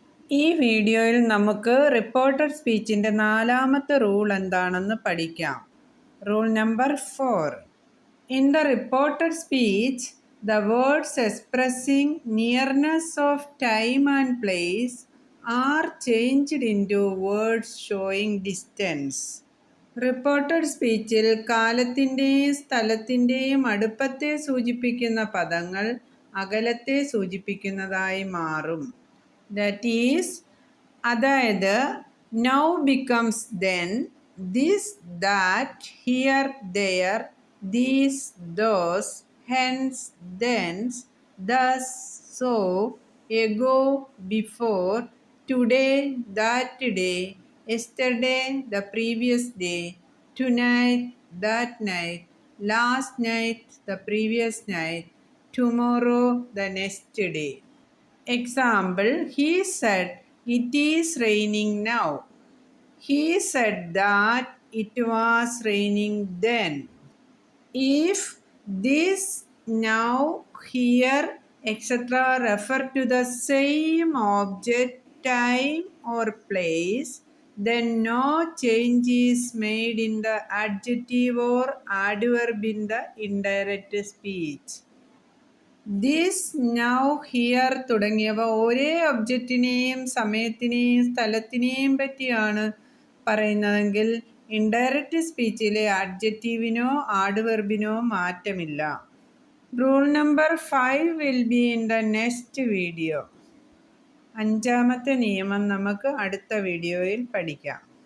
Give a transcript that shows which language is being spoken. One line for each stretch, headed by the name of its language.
Malayalam: ഈ വീഡിയോയിൽ നമുക്ക് റിപ്പോർട്ടഡ് സ്പീച്ചിൻ്റെ നാലാമത്തെ റൂൾ എന്താണെന്ന് പഠിക്കാം. Rule number 4.
English: In the reported speech, the words expressing nearness of time and place are changed into words showing distance.
Malayalam: Reported സ്പീച്ചിൽ കാലത്തിൻ്റെയും സ്ഥലത്തിൻ്റെയും അടുപ്പത്തെ സൂചിപ്പിക്കുന്ന പദങ്ങൾ അകലത്തെ സൂചിപ്പിക്കുന്നതായി മാറും.
English: That is, അതായത് now becomes then, this that, here there, these those, hence thence, thus so, ago before, today that day, yesterday the previous day, tonight that night, last night the previous night, tomorrow the next day. Example, he said, it is raining now. He said that it was raining then. If this, now, here, etc. refer to the same object, time or place, then no change is made in the adjective or adverb in the indirect speech.
Malayalam: This, now, here തുടങ്ങിയവ ഒരേ ഒബ്ജക്റ്റിനെയും സമയത്തിനെയും സ്ഥലത്തിനെയും പറ്റിയാണ് പറയുന്നതെങ്കിൽ indirect സ്പീച്ചിലെ അഡ്ജക്റ്റീവിനോ ആഡ്വെർബിനോ മാറ്റമില്ല.
English: Rule number 5 will be in the next video.
Malayalam: 5ാമത്തെ നിയമം നമുക്ക് അടുത്ത വീഡിയോയിൽ പഠിക്കാം.